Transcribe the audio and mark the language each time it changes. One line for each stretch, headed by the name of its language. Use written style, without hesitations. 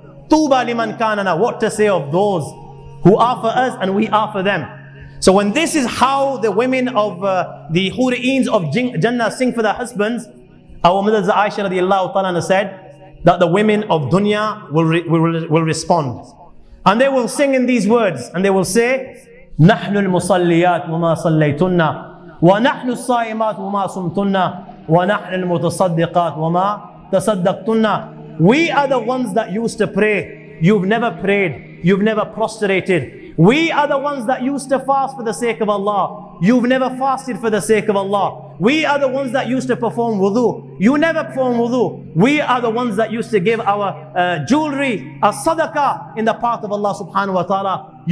Arabic: طوبى لمن كان لنا,
English: what to say of those who are for us and we are for them. So when this is how the women of the huri'eens of Jannah sing for their husbands, our mother Aisha radiallahu ta'ala said that the women of dunya will respond. And they will sing in these words, and they will say,
Arabic: نحن المصليات وما صليتن ونحن الصائمات وما صمتن ونحن المتصدقات وما تصدقتن.
English: We are the ones that used to pray, you've never prayed, you've never prostrated. We are the ones that used to fast for the sake of Allah, you've never fasted for the sake of Allah. We are the ones that used to perform wudu, you never perform wudu. We are the ones that used to give our jewelry as sadaqah in the path of Allah subhanahu wa ta'ala.